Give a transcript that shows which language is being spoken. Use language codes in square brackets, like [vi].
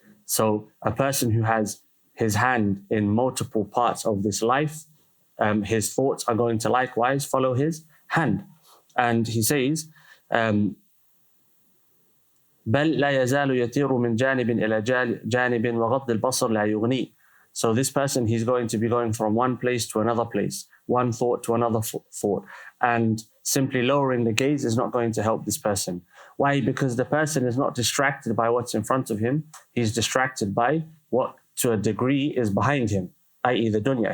[en] So a person who has his hand in multiple parts of this life, his thoughts are going to likewise follow his hand. And he says, [ar] بل لا يزال يطير من جانب إلى جانب وغض البصر لا يغني. [en] So this person, he's going to be going from one place to another place, one thought to another thought. And simply lowering the gaze is not going to help this person. Why? Because the person is not distracted by what's in front of him. He's distracted by what, to a degree, is behind him, i.e. the dunya.